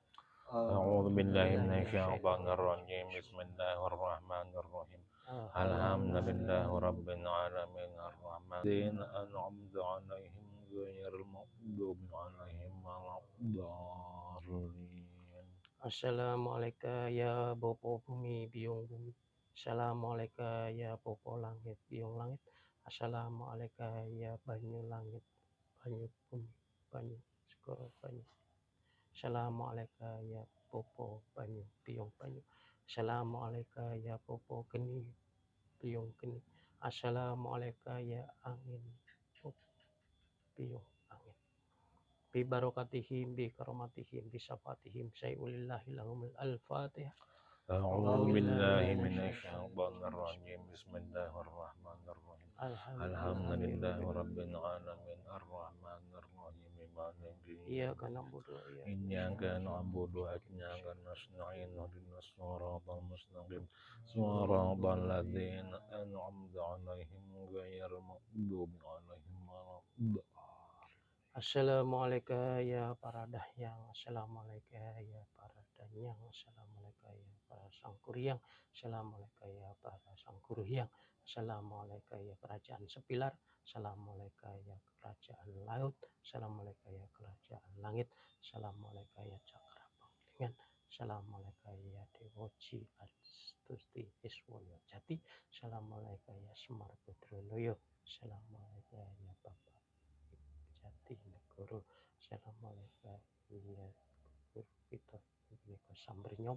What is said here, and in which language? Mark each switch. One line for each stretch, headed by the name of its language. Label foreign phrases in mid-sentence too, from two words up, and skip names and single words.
Arabic: أعوذ بالله من الشيطان الرجيم بسم الله الرحمن الرحيم الحمد لله رب العالمين الرحمن الذين أنعمت عليهم غير المغضوب عليهم ولا الضالين. السلام عليكم يا
Javanese: Bopo Bumi Biung Bumi.
Arabic: السلام عليكم يا
Javanese: Bopo Langit Biung Langit.
Arabic: السلام عليكم يا
Javanese: Banyu Langit Banyu Bumi Banyu Segoro Banyu.
Arabic: السلام عليكم يا
Javanese: Bopo Banyu Biung Banyu.
Arabic: السلام عليكم يا
Javanese: Bopo Geni Biung Geni.
Arabic: السلام عليكم يا
Javanese: Angin Bopo Biung Angin.
Arabic: ببركاتهم بكراماتهم بشفاعتهم شيء لله لهم الفاتحة. أعوذ بالله من الشيطان الرجيم بسم الله الرحمن الرحيم الحمد لله رب العالمين الرحمن الرحيم مالك إياك نعبد إياك نعبد وإياك نستعين اهدنا الصراط المستقيم صراط الذين أنعمت عليهم غير المغضوب عليهم ولا الضالين. السلام عليكم يا
Indonesian: para dahyang.
Arabic: السلام عليكم يا
Indonesian: para danyang.
Arabic: السلام عليكم يا
Indonesian: para sangkuriang.
Arabic: السلام عليكم يا
Indonesian: para sangkuryang.
Arabic: السلام عليكم يا
Indonesian: kerajaan sepilar.
Arabic: السلام عليكم يا
Indonesian: kerajaan laut.
Arabic: السلام عليكم يا
Indonesian: kerajaan langit.
Arabic: السلام عليكم يا
Indonesian: cakra panglingan.
Arabic: السلام عليكم يا
Indonesian: dewoji astuti iswoyo jati.
Arabic: السلام عليكم يا
Indonesian: Semar Badronoyo.
Arabic: السلام عليكم يا
Indonesian: Bapak Jati Negoro.
Arabic: السلام عليكم يا
Indonesian: Guru kita Niko Sambernyomo.